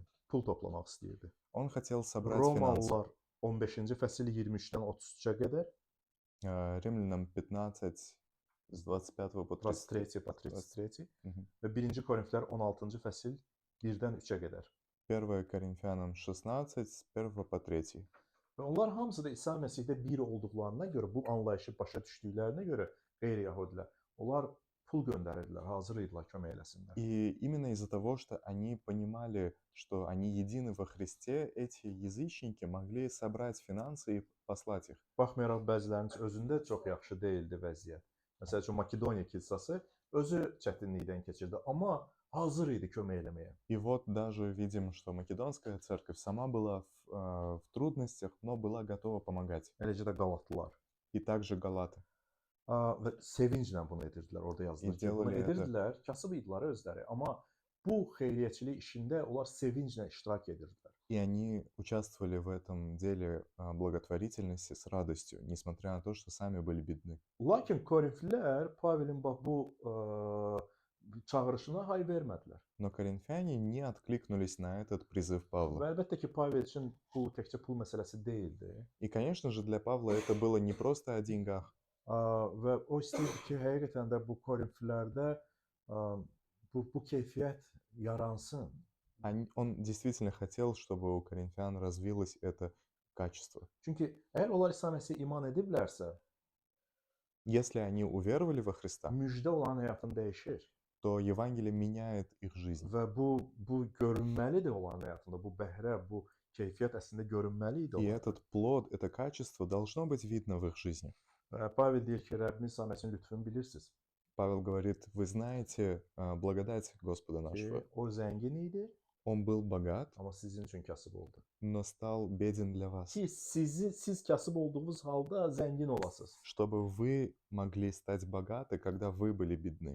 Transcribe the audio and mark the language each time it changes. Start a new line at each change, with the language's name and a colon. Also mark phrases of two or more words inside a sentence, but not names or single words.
Azerbaijani: Pul toplamaq istəyirdi.
Russian: Он хотел собрать финансы.
Azerbaijani: Romalılar 15-ci fəsil 23-dən 33-ə qədər,
Russian: Римлянам 15 с 25 по 33.
Azerbaijani: 33 və 1-ci Korinflər 16-cı fəsil 1-dən 3-ə qədər.
Russian: 1 Коринфянам 16 с 1 по 3.
Azerbaijani: Və onlar hamısı da İsa Məsihdə bir olduqlarına görə, bu anlayışı başa düşdüklərinə görə qeyri-Yəhudilər, onlar pul göndərirdilər, hazır idilər kömək eləsinlər.
Russian: И именно из-за того, что они понимали, что они едины во Христе, эти язычники могли собрать финансы и послать их.
Azerbaijani: Baxmayaraq bəzilərinin özündə çox yaxşı deyildi vəziyyət. Məsələn üçün Makedoniya kilsəsi özü çətinlikdən keçirdi, amma hazır idi kömək eləməyə.
Russian: И вот даже видим, что Македонская церковь сама была в трудностях, но была готова помогать.
Azerbaijani: Eləcə də Qalatlılar.
Russian: И также Галаты.
Azerbaijani: Və sevinclə bunu edirdilər, orada yazılır ki, bunu edirdilər, kasıb idilər özləri, amma bu xeyriyyəçilik işində onlar sevinclə iştirak edirdilər.
Russian: И они участвовали в этом деле благотворительности с радостью, несмотря на то, что сами были бедны.
Azerbaijani: Lakin Korinflilər Pavelin bax bu çağırışına hay vermədilər.
Russian: Но коринфяне не откликнулись на этот призыв
Azerbaijani: Və
Russian: Павла.
Azerbaijani: əlbəttə ki, Pavel üçün bu təkcə pul məsələsi deyildi.
Russian: И, конечно же, для Павла это было не просто о деньгах.
Azerbaijani: Və o istəyirdi ki, həqiqətən də bu Korinflərdə bu keyfiyyət yaransın.
Russian: Он действительно хотел, чтобы у коринфян развилось это качество.
Azerbaijani: Çünki əgər onlar İsa Məsihə iman ediblərsə,
Russian: Если они уверовали во Христа,
Azerbaijani: müjdə olan həyatını dəyişir.
Russian: то Евангелие меняет их жизнь.
Azerbaijani: Və bu görünməlidir olan həyatında, bu bəhrə, bu keyfiyyət əslində görünməli idi
Russian: И
Azerbaijani: onlarda.
Russian: этот плод, это качество должно быть видно в их жизни.
Azerbaijani: Və Pavel deyir ki, Rəbbimiz İsa Məsihin lütfünü bilirsiniz
Russian: Павел говорит, вы знаете благодать Господа
Azerbaijani: ki,
Russian: нашего.
Azerbaijani: o zəngin idi,
Russian: Он был bogат,
Azerbaijani: amma sizin üçün kasıb oldu.
Russian: но stал bеден для вас,
Azerbaijani: Ki siz kasıb olduğunuz halda zəngin olasınız.
Russian: чтобы вы могли стать богаты, когда вы были бедны.